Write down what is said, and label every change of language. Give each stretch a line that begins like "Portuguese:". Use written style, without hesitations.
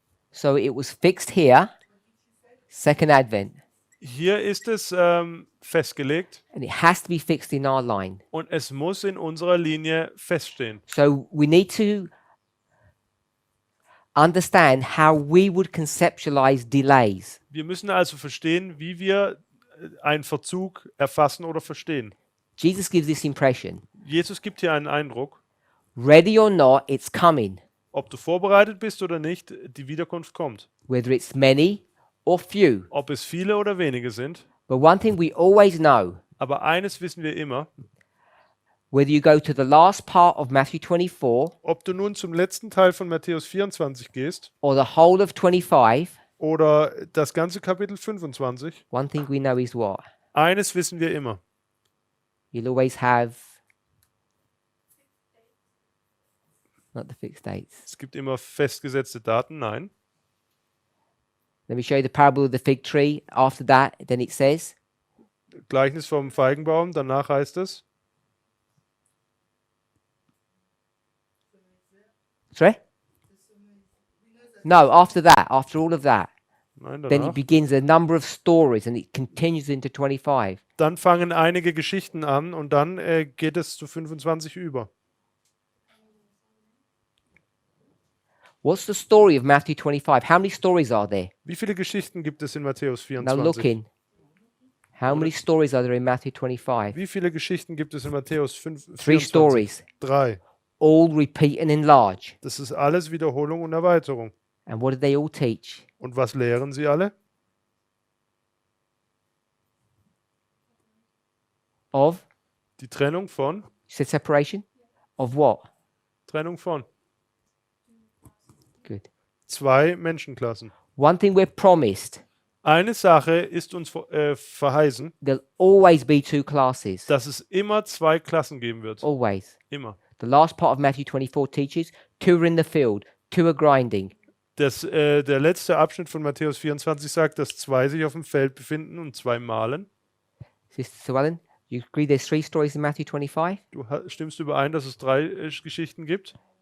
English: So it was fixed here, second advent,
German: Hier ist es festgelegt
English: and it has to be fixed in our line.
German: und es muss in unserer Linie feststehen.
English: So we need to understand how we would conceptualize delays.
German: Wir müssen also verstehen, wie wir einen Verzug erfassen oder verstehen.
English: Jesus gives this impression.
German: Jesus gibt hier einen Eindruck,
English: Ready or not, it's coming.
German: ob du vorbereitet bist oder nicht, die Wiederkunft kommt.
English: Whether it's many or few.
German: Ob es viele oder wenige sind.
English: But one thing we always know,
German: Aber eines wissen wir immer,
English: whether you go to the last part of Matthew 24
German: ob du nun zum letzten Teil von Matthäus 24 gehst
English: or the whole of 25,
German: oder das ganze Kapitel 25,
English: one thing we know is what?
German: eines wissen wir immer.
English: You'll always have not the fixed dates.
German: Es gibt immer festgesetzte Daten, nein.
English: Let me show you the parable of the fig tree. After that, then it says,
German: Gleichnis vom Feigenbaum, danach heißt es,
English: sorry? No, after that, after all of that,
German: nein,
English: then it
German: danach.
English: begins a number of stories and it continues into 25.
German: Dann fangen einige Geschichten an und dann geht es zu 25 über.
English: What's the story of Matthew 25? How many stories are there?
German: Wie viele Geschichten gibt es in Matthäus
English: Now 24? look in. How many stories are there in Matthew 25?
German: Wie viele Geschichten gibt es in Matthäus 5, 3 24?
English: stories, 3. all repeat and enlarge.
German: Das ist alles Wiederholung und Erweiterung.
English: And what do they all teach?
German: Und was lehren sie alle?
English: Of,
German: Die Trennung von?
English: you said separation? Of what?
German: Trennung von.
English: Good.
German: 2 Menschenklassen.
English: One thing we're promised,
German: Eine Sache ist uns verheißen,
English: there'll always be 2 classes.
German: dass es immer 2 Klassen geben wird.
English: Always.
German: Immer.
English: The last part of Matthew 24 teaches 2 are in the field, 2 are grinding.
German: Der letzte Abschnitt von Matthäus 24 sagt, dass 2 sich auf dem Feld befinden und 2 mahlen.
English: Sister Suellen, you agree there's 3 stories in Matthew 25?
German: Stimmst du überein, dass es 3 Geschichten gibt?